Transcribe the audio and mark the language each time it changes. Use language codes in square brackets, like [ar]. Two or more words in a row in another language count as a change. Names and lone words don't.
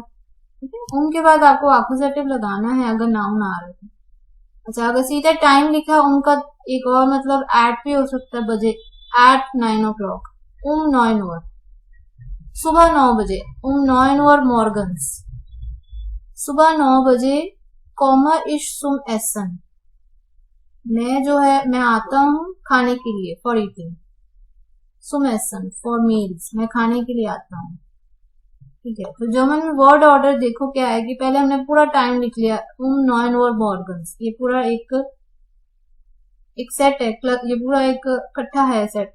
[hi] ठीक है, उनके बाद आपको एक्यूजेटिव लगाना है अगर नाउन आ रहे थे। अच्छा, अगर सीधा टाइम लिखा उनका एक और मतलब एट भी हो सकता है, बजे, [en] at 9 o'clock, [de] 9 Uhr, [hi] सुबह 9 बजे, [de] 9 Uhr morgens, [hi] सुबह 9 बजे, [de] ich zum Essen, [hi] मैं जो है मैं आता हूँ खाने के लिए, [en] for eating, [de] zum Essen [en] for meals, [hi] मैं खाने के लिए आता हूँ। ठीक है, तो जर्मन में [en] word order [hi] देखो क्या है कि पहले हमने पूरा टाइम लिख लिया, [de] 9 Uhr morgens, [hi] ये पूरा एक सेट है, ये पूरा एक इकट्ठा है सेट।